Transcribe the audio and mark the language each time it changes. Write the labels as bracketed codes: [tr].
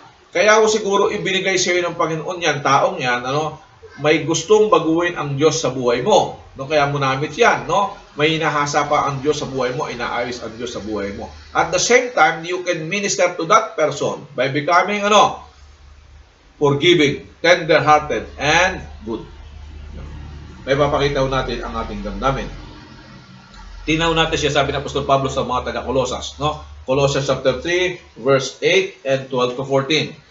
[tl] Kaya ko siguro ibinigay sa iyo ng Panginoon yan, taong yan, ano, may gustong baguhin ang Diyos sa buhay mo. No, kaya mo namit yan, no? May hinahasa pa ang Diyos sa buhay mo, inaayos ang Diyos sa buhay mo. [en] At the same time, you can minister to that person by becoming, forgiving, tender-hearted, and good. [tl] May papakita natin ang ating damdamin. Tinaw natin siya, sabi ng Apostol Pablo sa mga taga-Kolosas, no? [en] Colossians chapter 3, verse 8 and 12 to 14.